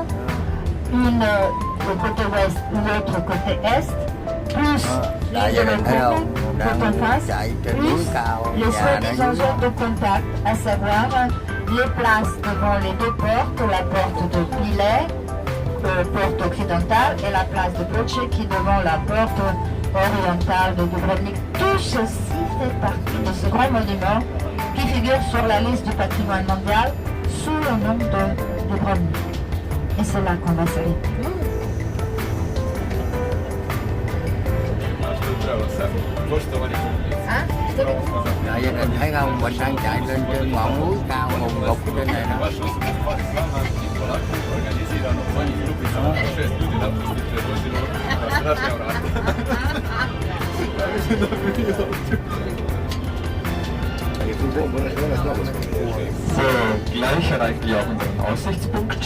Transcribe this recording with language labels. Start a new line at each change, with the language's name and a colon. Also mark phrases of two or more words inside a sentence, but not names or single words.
French: Une le côté ouest, l'autre côté est, plus l'île de Lokrum, tout en face, plus les soi-disant zones de contact, à savoir les places devant les 2 portes, la porte de Pilet, porte occidentale, et la place de Ploče qui est devant la porte orientale de Dubrovnik. Tout ceci fait partie de ce grand monument qui figure sur la liste du patrimoine mondial sous le nom de Dubrovnik. Et c'est là qu'on va s'arrêter.
Vietnamese: Gia đình thấy không, mình đang chạy lên trên ngọn núi cao hùng lục trên này đó.
German: Gleich erreichen wir auch unseren Aussichtspunkt.